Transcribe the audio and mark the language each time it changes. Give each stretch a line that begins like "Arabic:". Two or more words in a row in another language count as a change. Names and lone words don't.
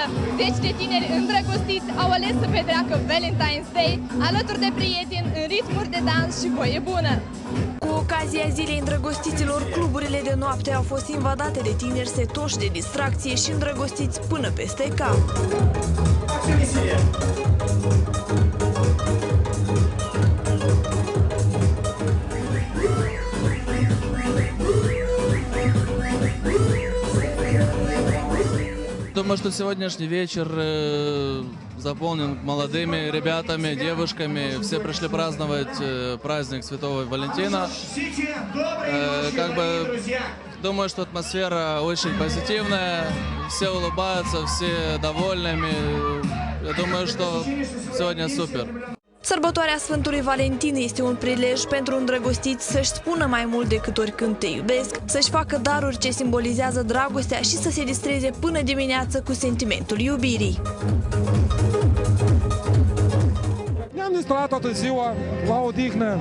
Romanian: Zeci de tineri îndrăgostiți au ales să petreacă Valentine's Day alături de prieteni în ritmuri de dans și voie bună. Cu ocazia Zilei Îndrăgostiților, cluburile de noapte au fost invadate de tineri setoși de distracție și îndrăgostiți până peste cap.
Russian: Думаю, что сегодняшний вечер заполнен молодыми ребятами, девушками. Все пришли праздновать праздник Святого Валентина. Думаю, что атмосфера очень позитивная. Все улыбаются, все довольными. Я думаю, что сегодня супер.
Romanian: Sărbătoarea Sfântului Valentin este un prilej pentru îndrăgostiți să-și spună mai mult decât oricând te iubesc, să-și facă daruri ce simbolizează dragostea și să se distreze până dimineață cu sentimentul iubirii. Ne-am distrat toată ziua, la odihnă.